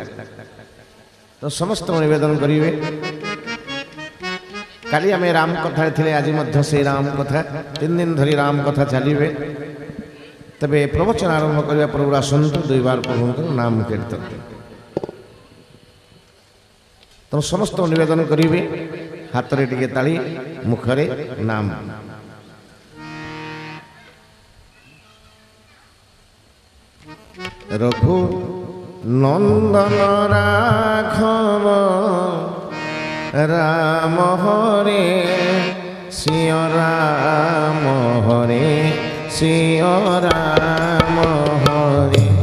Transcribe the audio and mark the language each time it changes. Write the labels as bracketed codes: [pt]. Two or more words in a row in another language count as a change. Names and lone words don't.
[or] ତୋ ସମସ୍ତଙ୍କୁ ନିବେଦନ କରିବି। କାଲି ଆମେ ରାମ କଥା ଥିଲେ, ଆଜି ମଧ୍ୟ ସେ ରାମ କଥା 3 ଦିନ ଧରି ରାମ କଥା ଚାଲିବ। ତେବେ ପ୍ରବଚନ ଆରମ୍ଭ କରିବା ପୂର୍ବ ଆସନ୍ତୁ ଦୁଇ ବାର ପ୍ରଭୁଙ୍କର ନାମ କୀର୍ତ୍ତନ। ତୋ ସମସ୍ତଙ୍କୁ ନିବେଦନ କରିବି, ହାତରେ ଟିକେ ତାଳି, ମୁହଁରେ ନାମ। [hi] रघु नंदन राघव राम हरे सिय राम हरे सिय राम हरे।